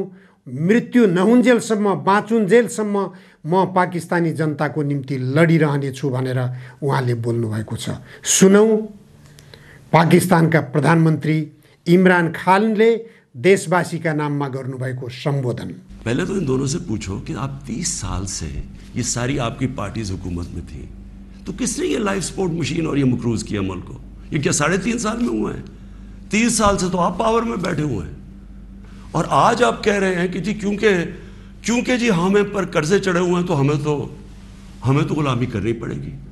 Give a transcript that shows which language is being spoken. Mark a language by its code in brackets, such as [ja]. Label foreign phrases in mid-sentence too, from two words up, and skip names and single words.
[ne] मृत्यु नहुन्जेलसम्म, बाँचुन्जेलसम्म म पाकिस्तानी जनताको निम्ति लडिरहने छु भनेर उहाँले बोल्नुभएको छ। सुनौं पाकिस्तानका प्रधानमन्त्री इमरान खानले देशवासीका नाममा गर्नुभएको सम्बोधन। [ur] پہلے تو ان دونوں سے پوچھو کہ آپ 30 سال سے یہ ساری آپ کی پارٹیز حکومت میں تھی، تو کس نے یہ [en] life support machine [ur] اور یہ مقروض کیا ملک کو? یہ کیا 3.5 سال میں ہوا ہے? 30 سال سے تو آپ پاور میں بیٹھے ہوئے ہیں اور آج آپ کہہ رہے ہیں کہ جی کیونکہ جی ہمیں پر قرضے چڑھے ہوئے ہیں تو ہمیں تو غلامی کرنی پڑے گی.